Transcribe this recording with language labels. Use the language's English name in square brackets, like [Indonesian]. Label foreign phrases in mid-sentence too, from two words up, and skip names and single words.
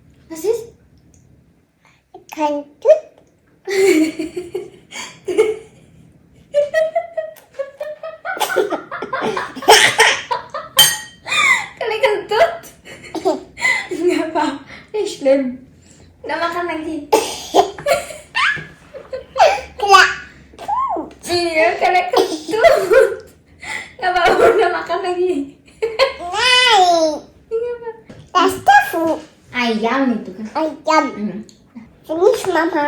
[German] Was ist? [Indonesian] Kentut. Kali kentut? Nggak apa, [German] nicht schlimm. [Indonesian] Udah makan lagi. Kelak. Iya, kali kentut. Nggak apa-apa, udah makan lagi. [German] Nein. [Indonesian] Nggak apa. [German] Das Tofu. [Indonesian] Ayam itu kan. Ayam. Finish, Mama.